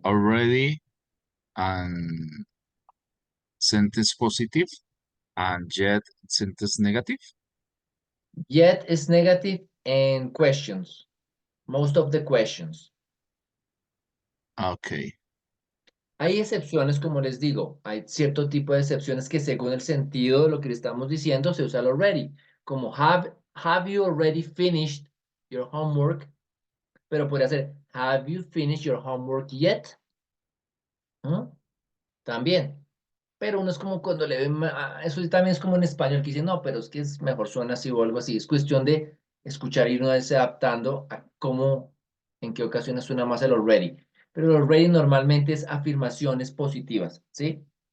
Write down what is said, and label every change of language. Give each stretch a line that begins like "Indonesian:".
English: already and sentence positive and yet sentence negative. Yet is negative and questions. Most of the questions. Okay.
Spanish: Hay excepciones, como les digo, hay cierto tipo de excepciones que según el sentido de lo que le estamos diciendo se usa el already, como
English: have you already finished your homework?
Spanish: Pero podría ser,
English: have you finished your homework yet?
Spanish: ¿Mm? También. Pero uno es como cuando le ven, eso también es como en español que dice, no, pero es que es mejor suena así o algo así. Es cuestión de escuchar y uno irse adaptando a cómo, en qué ocasiones suena más el already. Pero el already normalmente es afirmaciones positivas, ¿sí?